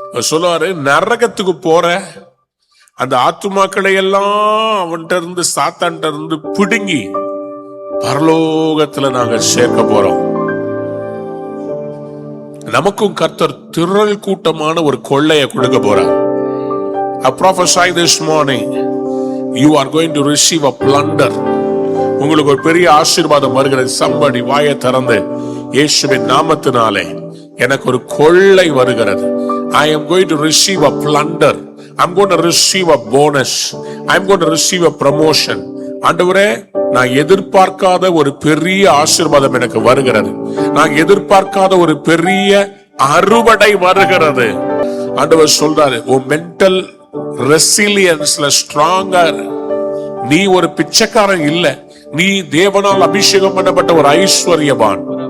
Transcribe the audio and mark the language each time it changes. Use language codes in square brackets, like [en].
[ta] சொல்லுவாரு, நரகத்துக்கு போற அந்த ஆத்துமாக்களை எல்லாம் அவன்கிட்ட இருந்து, சாத்தான்கிட்ட இருந்து பிடுங்கி பரலோகத்துல நாங்க சேர்க்க போறோம். நமக்கும் கர்த்தர் திரள் கூட்டமான ஒரு கொள்ளையை கொடுக்க போறார். [en] I prophesy this morning, you are going to receive a plunder. [ta] உங்களுக்கு ஒரு பெரிய ஆசீர்வாதம் வருகிறது. somebody வாயை திறந்து இயேசுவின் நாமத்தினாலே எனக்கு ஒரு கொள்ளை வருகிறது. [en] I am going to receive a plunder. I'm going to receive a bonus. I'm going to receive a promotion. [ta] ஆண்டவரே, நான் எதிர்பார்க்காத ஒரு பெரிய ஆசீர்வாதம் எனக்கு வருகிறது. நான் எதிர்பார்க்காத ஒரு பெரிய அறுவடை வருகிறது. ஆண்டவர் சொல்றாரு, உன் [en] Mental ரெசிலியன்ஸ்ல ஸ்ட்ராங்கா. [ta] நீ ஒரு பிச்சைக்காரன் இல்ல, நீ தேவனால் அபிஷேகம் பண்ணப்பட்ட ஒரு ஐஸ்வர்யவான்.